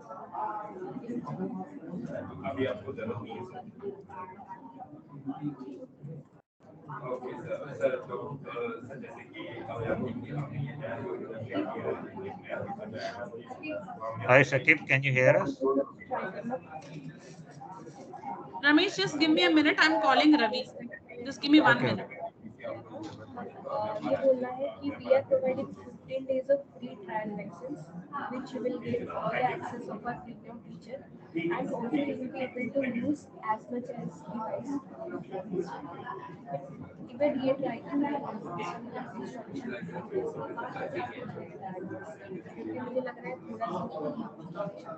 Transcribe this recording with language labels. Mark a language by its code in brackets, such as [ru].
[hi] अभी आपको जरूरत नहीं है सर तो सर जैसे कि [en] Hi Shakib, can you hear us? Ramesh, just give me a minute. I'm calling Ravi. Just give me 1 minute. [hi] ये बोलना है कि [en] we are providing 15 days of free trial license, which you will get all the access of our premium feature, and also you will be able to use as much as device. [hi] Even ये try करना है मुझे लग रहा है थोड़ा